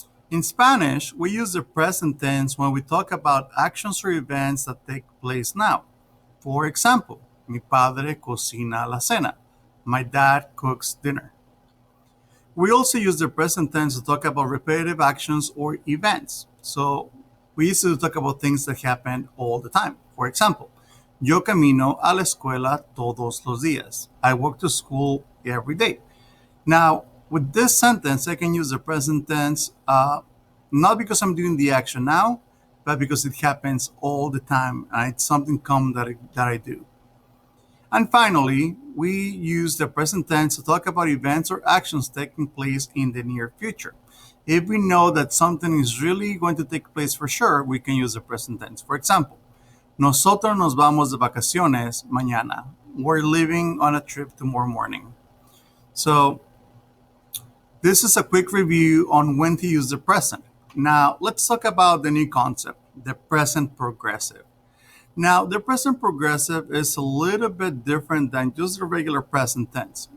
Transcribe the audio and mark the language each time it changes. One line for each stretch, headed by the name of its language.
English: In Spanish, we use the present tense when we talk about actions or events that take place now. For example,
Spanish: mi padre cocina la cena.
English: My dad cooks dinner. We also use the present tense to talk about repetitive actions or events. So we used to talk about things that happen all the time. For example,
Spanish: yo camino a la escuela todos los días.
English: I walk to school every day. Now, with this sentence, I can use the present tense not because I'm doing the action now, but because it happens all the time and it's something common that I do. And finally, we use the present tense to talk about events or actions taking place in the near future. If we know that something is really going to take place for sure, we can use the present tense. For example,
Spanish: nosotros nos vamos de vacaciones mañana.
English: We're leaving on a trip tomorrow morning. So, this is a quick review on when to use the present. Now, let's talk about the new concept, the present progressive. Now, the present progressive is a little bit different than just the regular present tense.